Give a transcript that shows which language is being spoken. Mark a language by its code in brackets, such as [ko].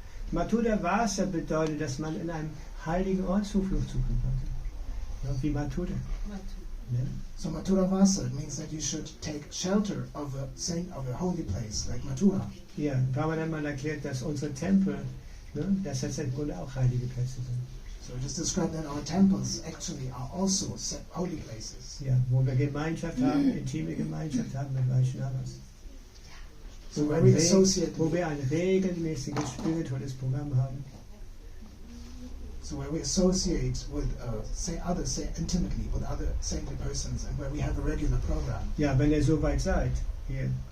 [de] Mathura Vasa bedeutet, dass man in einem heiligen Ort Zuflucht suchen konnte. Ja, wie Mathura. Ja. [en] So Mathura Vasa means that you should take shelter of a holy place like Mathura. [de] Ja, Prabhupada hat mal erklärt, dass unsere Tempel, ne, dass das im Grunde auch heilige Plätze sind. [en] So it is described that our temples actually are also holy places. [de] Ja, wo wir Gemeinschaft haben, intime Gemeinschaft haben mit Vaishnavas. So wo wir ein regelmäßiges spirituelles Programm haben. [en] So where we associate with intimately with other saintly persons, and where we have a regular program. [de] Ja, wenn ihr so weit seid, hier.